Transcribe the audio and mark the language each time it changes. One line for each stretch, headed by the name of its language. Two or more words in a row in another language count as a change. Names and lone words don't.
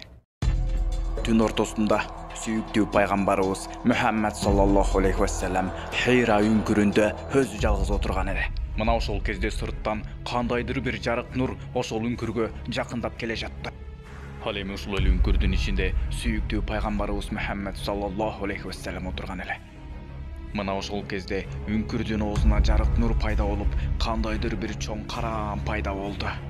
Kyrgyz: Түн ортосунда сүйүктүү пайгамбарыбыз Мухаммад
Arabic: صلى الله عليه وسلم
Kyrgyz: Хира үңкүрүндө өзү жалгыз отурган эле. Мына ошол кезде сырттан кандайдыр бир жарык нур ошол үңкүргө жакындап келе жатты. Ал эми ушул эле үңкүрдүн ичинде сүйүктүү пайгамбарыбыз Мухаммад
Arabic: صلى الله عليه وسلم
Kyrgyz: отурган эле. Мына ошол кезде үңкүрдүн оозуна жарык нур пайда болуп, кандайдыр бир чоң караан пайда болду.